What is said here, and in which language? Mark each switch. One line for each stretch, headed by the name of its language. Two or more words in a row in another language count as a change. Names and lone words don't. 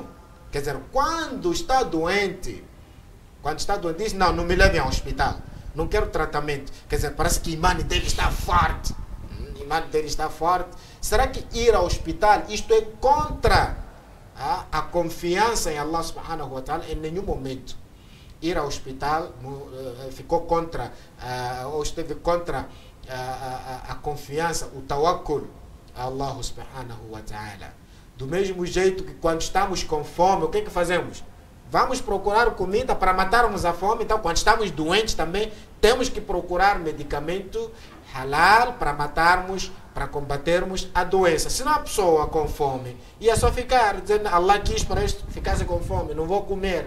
Portuguese: Quer dizer, quando está doente, diz, não me levem ao hospital, não quero tratamento. Quer dizer, parece que o imã dele está forte. O imã dele está forte. Será que ir ao hospital, isto é contra a confiança em
Arabic: الله سبحانه وتعالى?
Portuguese: Em nenhum momento. Ir ao hospital ficou contra, ou esteve contra a confiança, o tawakkul a
Arabic: الله سبحانه وتعالى.
Portuguese: Do mesmo jeito que quando estamos com fome, o que fazemos? Vamos procurar comida para matarmos a fome. Então, quando estamos doentes também, temos que procurar medicamento halal para matarmos, para combatermos a doença. Se não a pessoa com fome ia só ficar dizendo, Allah quis para isto, ficasse com fome, não vou comer.